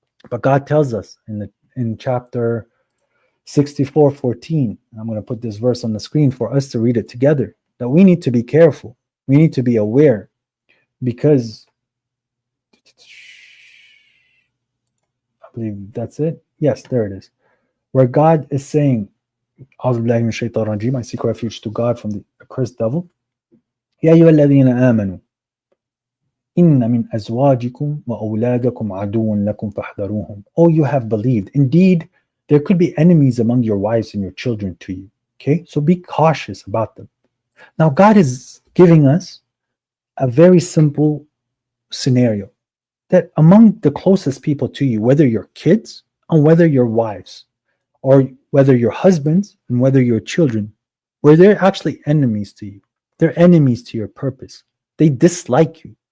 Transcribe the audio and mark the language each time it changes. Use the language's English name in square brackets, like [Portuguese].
[English] But God tells us in chapter 64:14, I'm going to put this verse on the screen for us to read it together, that we need to be careful. We need to be aware, because I believe that's it. Yes, there it is. Where God is saying, I seek refuge to God from the accursed devil. [Arabic] يا أيها الذين آمنوا إن من أزواجكم وأولادكم عدو لكم فاحذروهم. [English] Oh, you have believed. Indeed, there could be enemies among your wives and your children to you. Okay, so be cautious about them. Now, God is giving us a very simple scenario that among the closest people to you, whether your kids and whether your wives, or whether your husbands and whether your children, where they're actually enemies to you, they're enemies to your purpose. They dislike you.